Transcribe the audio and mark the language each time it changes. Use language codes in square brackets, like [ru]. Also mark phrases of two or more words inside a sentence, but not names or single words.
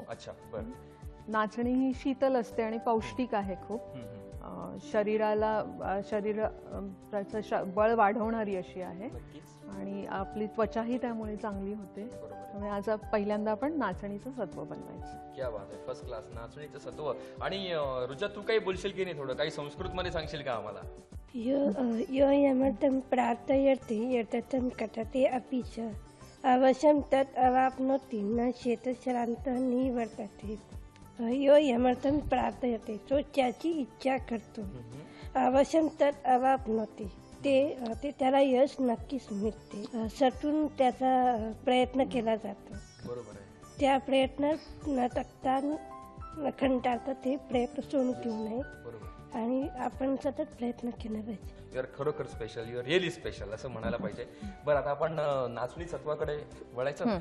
[mr] अच्छा, बरं। नाचणी ही शीतल असते आणि पौष्टिक आहे खूप, शरीराला बळ वाढवणारी अशी आहे आणि आपली त्वचाही त्यामुळे चांगली होते। त्यामुळे आज पहिल्यांदा आपण नाचणीचं सत्व बनवायचं। [hi] क्या बात [mr] आहे, [en] First class, [mr] नाचणीचं सत्व। आणि रुचा, तू काही बोलशील की नाही? थोडं काही संस्कृत मध्ये सांगशील का आम्हाला? [sa] यो यमर्थं प्रार्थयते यततं कथते अपि च अवश्यं तत् अवाप्नोति न चेतश्रान्तः निवर्तते। यो यमर्थं प्रार्थयते, [mr] तो त्याची इच्छा करतो, [sa] अवश्यं तत् अवाप्नोति, [mr] ते त्याला यश नक्कीच मिळते। सतून त्याचा प्रयत्न केला जातो। बरोबर आहे। त्या प्रयत्नात न थकता न खंटाळता ते प्रयत्न सोडून देऊ नये। आणि आपण सतत प्रयत्न केला पाहिजे. [en] You are [mr] खरोखर स्पेशल, [en] You are really special [mr] असं म्हणायला पाहिजे. बरं, आता आपण नाचणी सत्वाकडे वळायचं.